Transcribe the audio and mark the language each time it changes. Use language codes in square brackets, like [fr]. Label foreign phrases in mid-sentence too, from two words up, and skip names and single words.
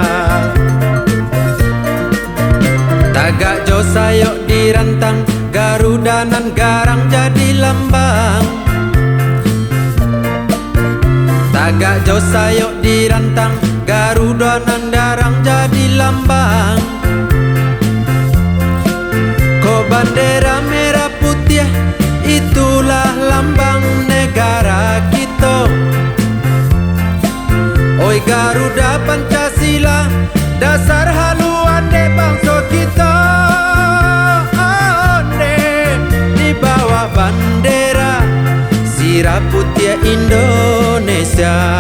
[min] Tagak jo sayok dirantang, Garuda nan garang jadi lambang. Tagak jo sayok dirantang, Garuda nan garang jadi lambang. Ko bandera merah putih, [id] itulah lambang negara kita. Oi Garuda Pancasila, dasar haluan de bangsa kita. [min] Ande di bawah bandera sirah putih Indonesia.